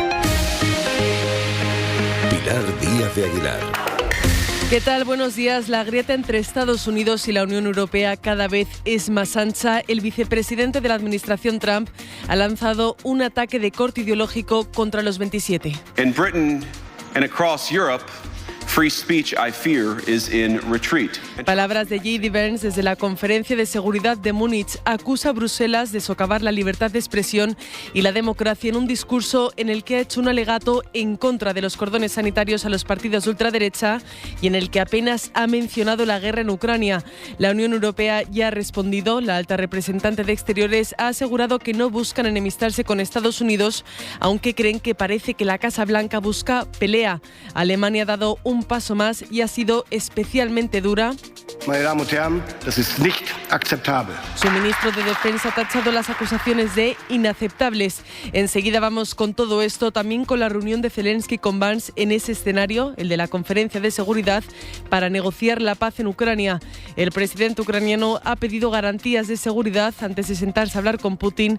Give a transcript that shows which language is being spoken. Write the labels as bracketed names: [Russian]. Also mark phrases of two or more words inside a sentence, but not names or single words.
[Spanish] Pilar Díaz de Aguilar. ¿Qué tal? Buenos días. La grieta entre Estados Unidos y la Unión Europea cada vez es más ancha. El vicepresidente de la administración Trump ha lanzado un ataque de corte ideológico contra los 27. [English] In Britain and across Europe, free speech, I fear, is in retreat. [Spanish] Palabras de J.D. Vance desde la Conferencia de Seguridad de Múnich. Acusa a Bruselas de socavar la libertad de expresión y la democracia en un discurso en el que ha hecho un alegato en contra de los cordones sanitarios a los partidos de ultraderecha y en el que apenas ha mencionado la guerra en Ucrania. La Unión Europea ya ha respondido. La alta representante de Exteriores ha asegurado que no buscan enemistarse con Estados Unidos, aunque creen que parece que la Casa Blanca busca pelea. Alemania ha dado un paso más y ha sido especialmente dura. [German] Meine Damen und Herren, das ist nicht akzeptabel. [Spanish] Su ministro de Defensa ha tachado las acusaciones de inaceptables. Enseguida vamos con todo esto, también con la reunión de Zelensky con Vance en ese escenario, el de la Conferencia de Seguridad, para negociar la paz en Ucrania. El presidente ucraniano ha pedido garantías de seguridad antes de sentarse a hablar con Putin.